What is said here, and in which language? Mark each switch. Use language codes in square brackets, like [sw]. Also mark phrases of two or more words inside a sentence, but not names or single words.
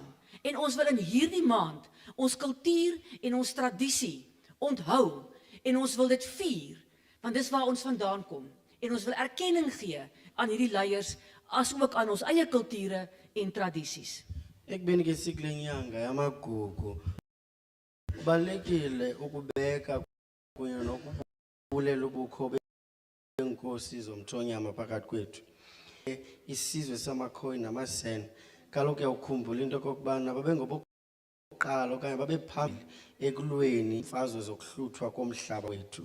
[af] En ons wil in hierdie maand ons kultuur en ons tradisie onthou en ons wil dit vier, want dis waar ons vandaan kom. En ons wil erkenning gee aan hierdie leiers, as ook aan ons eie kulture en tradisies. Ek ben ngesikle nyanga yamagugu. [xh] Kubalulekile ukubeka kunye nokubulela ubukho beenkosi zomthonyama phakathi kwethu. Isizwe samaKhoi namaSan, kaloku uyawukhumbula into okokubana babengobo qala okanye babe phambili ekulweni imfazwe zokuhluthwa komhlaba wethu.